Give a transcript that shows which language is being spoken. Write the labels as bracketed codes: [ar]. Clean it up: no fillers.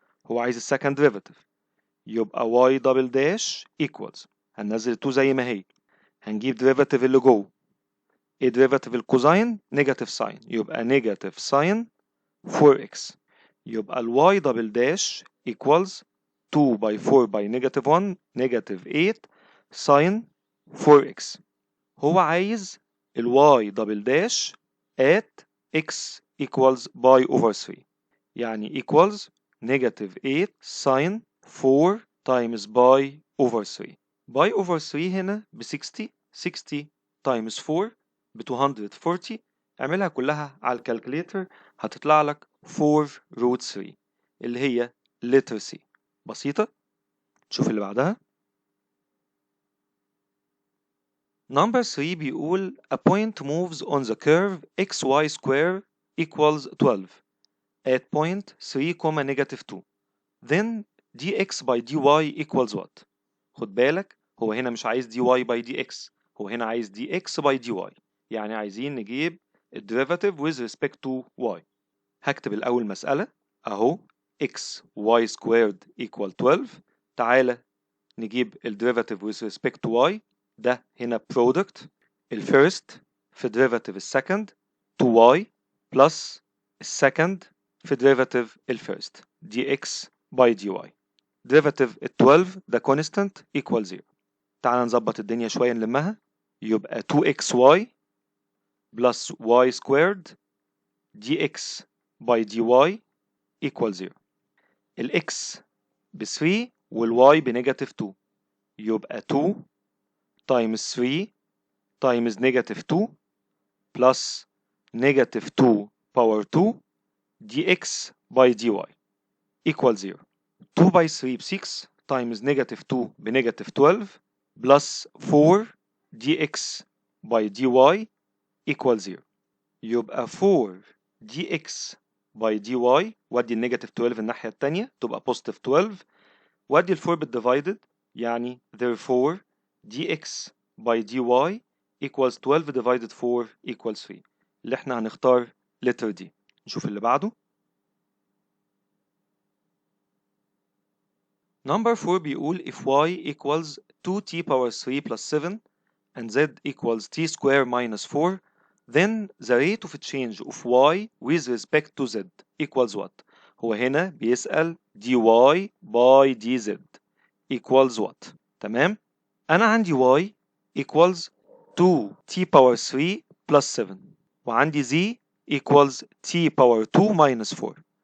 [ar] هو عايز السكند ديريفاتيف، يبقى y دبل داش equals، هننزل 2 زي ما هي، هنجيب ديريفاتيف اللي جوه. ايه ديريفاتيف الكوزاين؟ نيجاتيف ساين، يبقى نيجاتيف ساين 4x. يبقى y دبل داش equals 2 باي 4 باي نيجاتيف 1 نيجاتيف 8 ساين 4x. هو عايز [en] y double dash at x equals pi over 3، يعني equals negative 8 sin 4 times pi over 3. [ar] باي over 3 هنا ب 60، 60 times 4 ب 240. اعملها كلها على الكالكوليتر هتطلع لك 4 root 3 اللي هي letter C. بسيطة. شوف اللي بعدها. [en] number 3 [ar] بيقول [en] a point moves on the curve xy square equals 12 at point 3, negative 2. then dx by dy equals what؟ [ar] خد بالك هو هنا مش عايز dy by dx، هو هنا عايز dx by dy، يعني عايزين نجيب الديريفاتيف with respect to y. هكتب الأول مسألة أهو x y squared equal 12. تعالى نجيب الديريفاتيف with respect to y. ده هنا product الفيرست في derivative السكند 2y plus السكند في derivative الفيرست dx by dy. [en] derivative ال 12 ده constant equal 0. [ar] تعال نظبط الدنيا شوية نلمها. [en] يبقى 2xy plus y squared dx by dy equal 0. [ar] الx ب 3 والy بنيجاتيف 2. [en] يبقى 2 times 3 times negative 2 plus negative 2 power 2 dx by dy equal 0. 2 by 3 ب 6 times negative 2 بنيجاتيف 12 plus 4 dx by dy equal 0. [ar] يبقى 4 dx by dy ودي النيجاتيف 12 الناحية التانية تبقى positive 12 ودي ال 4 بالديفايدد يعني [en] therefore dx by dy equals 12 divided 4 equals 3 [ar] اللي احنا هنختار letter D. نشوف اللي بعده. [en] Number 4 [ar] بيقول [en] if y equals 2t power 3 plus 7 and z equals t square minus 4 then the rate of change of y with respect to z equals what؟ [ar] هو هنا بيسأل [en] dy by dz equals what؟ [ar] تمام؟ أنا عندي [en] y equals 2t power 3 plus 7 [ar] وعندي [en] z equals t power 2 minus 4.